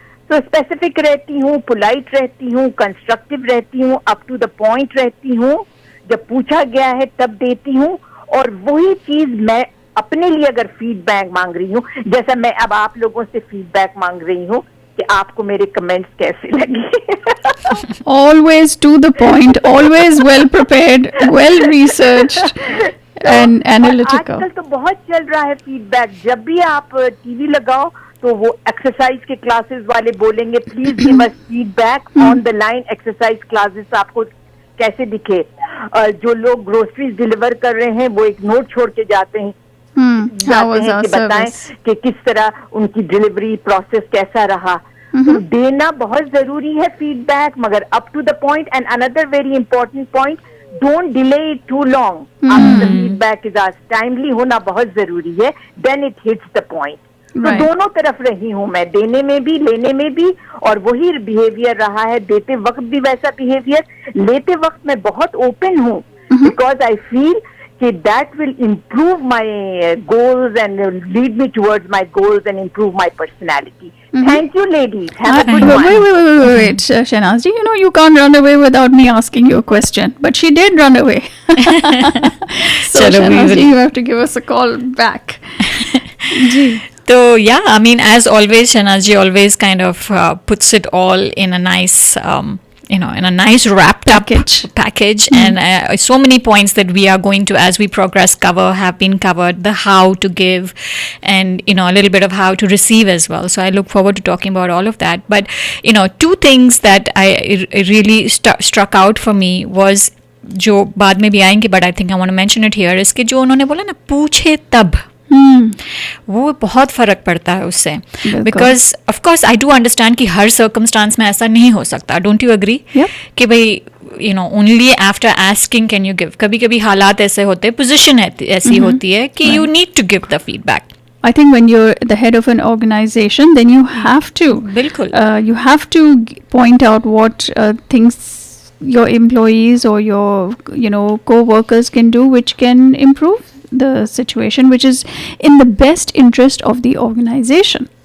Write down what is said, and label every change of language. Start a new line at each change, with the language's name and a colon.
Hindi: So specific रहती हूँ, polite रहती हूँ, constructive रहती हूँ, up to the point रहती हूँ, जब पूछा गया है तब देती हूँ। और वही चीज मैं अपने लिए अगर फीडबैक मांग रही हूँ, जैसा मैं अब आप लोगों से फीडबैक मांग रही हूँ कि आपको मेरे कमेंट्स कैसे लगे।
English: Always to the point, always well prepared, well researched and analytical.
Hindi: आजकल तो बहुत चल रहा है फीडबैक। जब भी आप टीवी लगाओ तो वो एक्सरसाइज के क्लासेस वाले बोलेंगे
English: please give us feedback on the line exercise classes
Hindi: आपको कैसे दिखे। जो लोग ग्रोसरीज डिलीवर कर रहे हैं वो एक नोट छोड़ के जाते हैं, कि बताएं कि किस तरह उनकी डिलीवरी प्रोसेस कैसा रहा। तो देना बहुत जरूरी है फीडबैक, मगर
English: Up to the point. And another very important point, don't delay it too long. After the feedback is आज timely
Hindi: होना बहुत जरूरी है,
English: Then it hits the point.
Hindi: तो दोनों तरफ रही हूँ मैं, देने में भी लेने में भी, और वही बिहेवियर रहा है देते वक्त भी वैसा बिहेवियर, लेते वक्त मैं बहुत ओपन हूँ,
English: Because I feel that will improve my goals and lead me towards my goals and improve my personality. Thank you, ladies. Have a good one. Wait, Shahnaz ji, you know you can't run away without me asking you a question. But she did run away. So Shahnaz ji, you have to give us a call back.
Hindi: Ji.
English: So yeah, I mean, as always, Shahnaz ji always kind of puts it all in a nice in a nice wrapped package. And so many points that we are going to, as we progress, have been covered. The how to give, and a little bit of how to receive as well. So I look forward to talking about all of that. But two things that I really struck out for me was,
Hindi: जो बाद में भी आएंगे,
English: but I think I want to mention it here,
Hindi: इसके जो उन्होंने बोला ना, पूछे तब, वो बहुत फर्क पड़ता है उससे।
English: because of course I do understand
Hindi: कि हर सर्कमस्टांस में ऐसा नहीं हो सकता।
English: don't you agree
Hindi: कि भाई
English: Only after asking can you give.
Hindi: कभी कभी हालात ऐसे होते हैं, पोजीशन ऐसी होती है कि
English: You need to give the feedback. I think when you're the head of an organization, then you have to, you have to point out what things your employees or your co-workers can do, which can improve the situation, which is in the best interest of the organization.